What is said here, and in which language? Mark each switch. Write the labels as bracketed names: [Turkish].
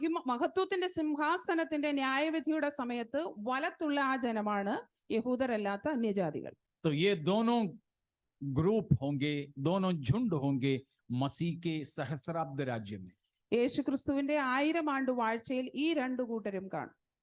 [Malayalam] മഹത്വത്തിന്റെ സിംഹാസനത്തിന്റെ ന്യായവിധിയുടെ സമയത്ത് വലത്തുള്ള ആ ജനമാണ് യഹൂദരല്ലാത്ത അന്യജാതികൾ. [Hindi] तो ये दोनों ग्रुप होंगे, दोनों झुंड होंगे मसीह के सहस्राब्द राज्य में। [Malayalam] യേശു ക്രിസ്തുവിന്റെ 1000 ആണ്ട് വാഴ്ചയിൽ ഈ 2 കൂട്ടരും കാണും.